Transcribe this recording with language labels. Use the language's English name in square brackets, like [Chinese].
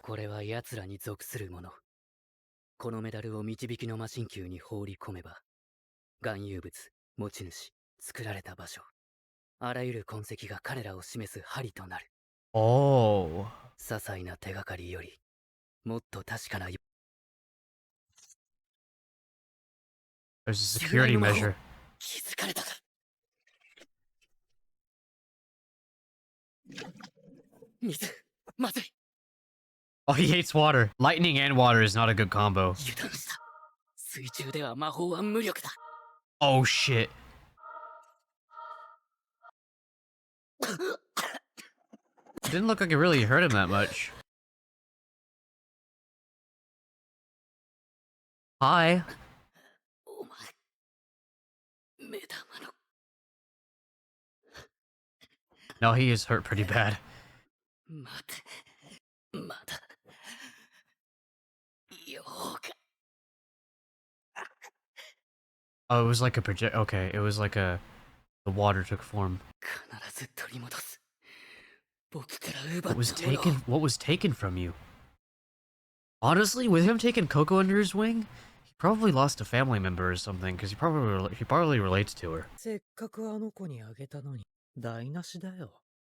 [Japanese] これは奴らに属するもの。このメダルを導きの魔神球に放り込めば、含有物、持ち主、作られた場所、あらゆる痕跡が彼らを示す針となる。 [English] Oh. [Japanese] 些細な手がかりよりもっと確かな。 [English] There's a security measure. [Japanese] 気づかれたか。水、まずい。 [English] Oh, he hates water. Lightning and water is not a good combo. [Japanese] 油断した。水中では魔法は無力だ。 [English] Oh shit. Didn't look like it really hurt him that much. Hi. [Japanese] お前、目玉の。 [English] No, he is hurt pretty bad. [Japanese] 待て、まだようか。 [English] Oh, it was like a project. Okay, it was like a. The water took form. [Japanese] 必ず取り戻す。僕から奪 [English] What [Japanese] っ [English] was [Japanese] たものを。 [English] taken? What was taken from you? Honestly, with him taking Coco under his wing, he probably lost a family member or something. Because he probably relates to her. [Japanese] せっかくあの子にあげたのに台無しだよ。